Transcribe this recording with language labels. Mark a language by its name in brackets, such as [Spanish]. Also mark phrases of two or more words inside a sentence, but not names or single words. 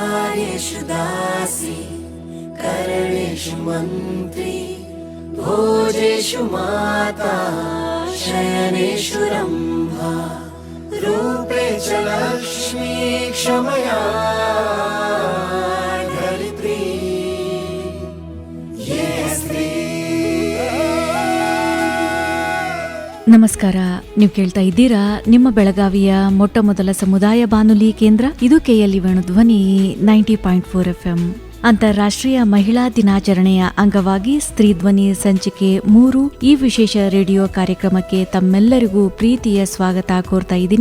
[Sanskrit] कार्येषु दासी करणेषु मन्त्री भोजेषु माता शयनेषु रम्भा रूपे च लक्ष्मी क्षमया धरित्री ये स्त्री. [Kannada] ನಮಸ್ಕಾರ. ನೀವು ಕೇಳ್ತಾ ಇದ್ದೀರಾ ನಿಮ್ಮ ಬೆಳಗಾವಿಯ ಮೊಟ್ಟ ಮೊದಲ ಸಮುದಾಯ ಬಾನುಲಿ ಕೇಂದ್ರ. ಇದು KLE ವೇಣು ಧ್ವನಿ 90.4 FM. ಅಂತಾರಾಷ್ಟ್ರೀಯ ಮಹಿಳಾ ದಿನಾಚರಣೆಯ ಅಂಗವಾಗಿ ಸ್ತ್ರೀ ಧ್ವನಿ ಸಂಚಿಕೆ 3 ಈ ವಿಶೇಷ ರೇಡಿಯೋ ಕಾರ್ಯಕ್ರಮಕ್ಕೆ ತಮ್ಮೆಲ್ಲರಿಗೂ ಪ್ರೀತಿಯ ಸ್ವಾಗತ ಕೋರ್ತಾ ಇದ್ದೀನಿ.